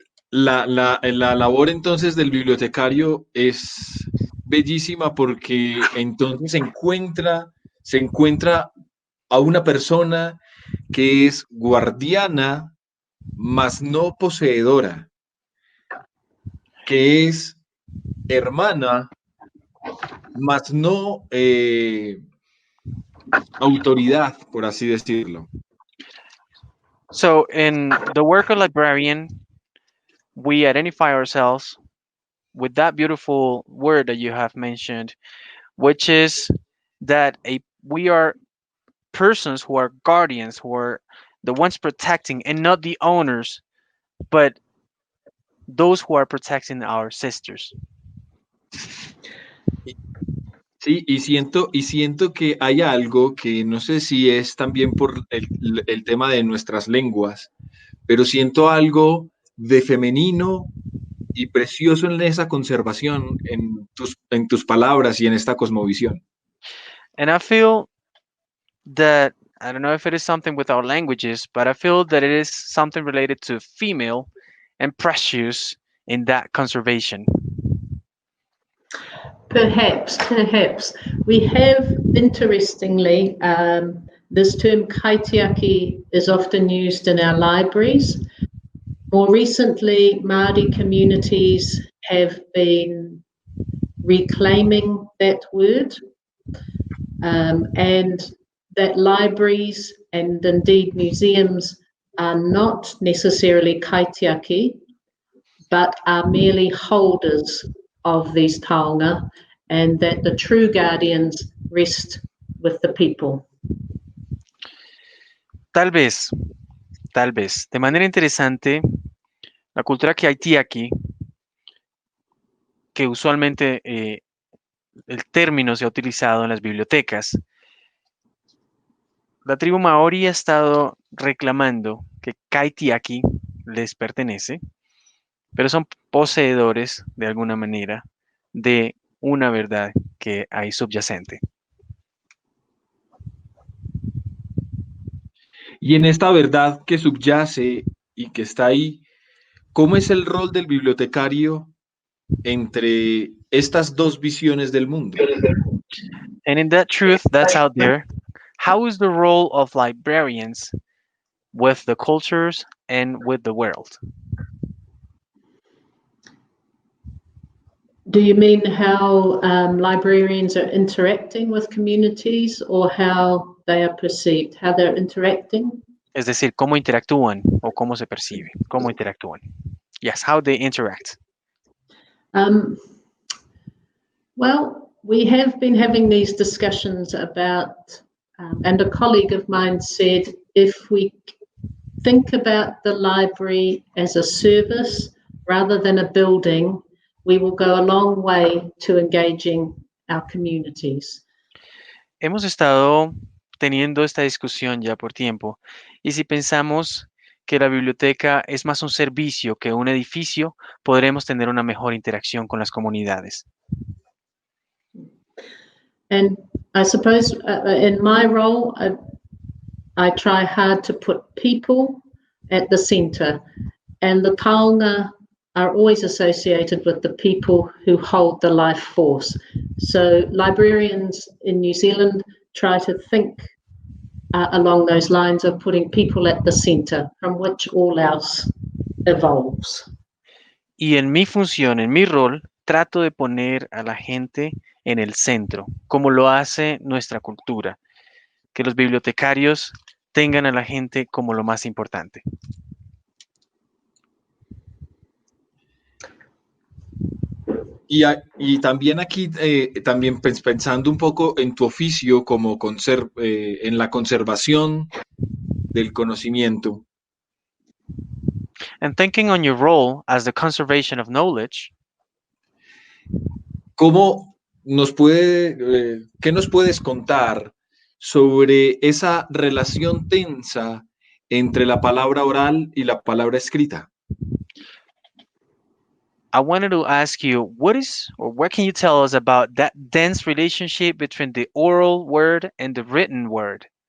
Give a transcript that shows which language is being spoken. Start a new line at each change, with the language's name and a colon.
Spanish: La labor entonces del bibliotecario es bellísima porque entonces se encuentra a una persona que es guardiana, mas no poseedora, que es hermana, mas no autoridad, por así decirlo.
English: So in the work of librarian, we identify ourselves with that beautiful word that you have mentioned, which is that we are persons who are guardians, who are the ones protecting and not the owners, but those who are protecting our sisters.
Spanish: Sí, y siento que hay algo que no sé si es también por el tema de nuestras lenguas, pero siento algo de femenino y precioso en esa conservación, en tus palabras y en esta cosmovisión.
English: And I feel that, I don't know if it is something with our languages, but I feel that it is something related to female and precious in that conservation. Perhaps. We have, interestingly, this term kaitiaki is often used in our libraries. More recently, Māori communities have been reclaiming that word, and that libraries and indeed museums are not necessarily kaitiaki, but are merely holders of these taonga, and that the true guardians rest with the people.
Spanish: Tal vez, de manera interesante, la cultura kaitiaki, que usualmente el término se ha utilizado en las bibliotecas, la tribu maori ha estado reclamando que kaitiaki les pertenece, pero son poseedores de alguna manera de una verdad que hay subyacente. Y en esta verdad que subyace y que está ahí, ¿cómo es el rol del bibliotecario entre estas dos visiones del mundo?
English: And in that truth that's out there, how is the role of librarians with the cultures and with the world? Do you mean how librarians are interacting with communities or how they are perceived, how they're interacting?
Spanish: Es decir, cómo interactúan o cómo se percibe, cómo interactúan.
English: Yes, how they interact. Well, we have been having these discussions about, and a colleague of mine said, if we think about the library as a service rather than a building, we will go a long way to engaging our communities.
Spanish: Hemos estado teniendo esta discusión ya por tiempo, y si pensamos que la biblioteca es más un servicio que un edificio, podremos tener una mejor interacción con las comunidades.
English: And I suppose in my role, I try hard to put people at the centre, and the taonga are always associated with the people who hold the life force. So librarians in New Zealand try to think along those lines of putting people at the centre from which all else evolves.
Spanish: Y en mi función, en mi rol, trato de poner a la gente en el centro, como lo hace nuestra cultura, que los bibliotecarios tengan a la gente como lo más importante. Y también aquí, también pensando un poco en tu oficio como en la conservación del conocimiento,
English: And thinking on your role as the conservation of knowledge,
Spanish: ¿cómo qué nos puedes contar sobre esa relación tensa entre la palabra oral y la palabra escrita?
English: I wanted to ask you, what can you tell us about that dense relationship between the oral word and the written word?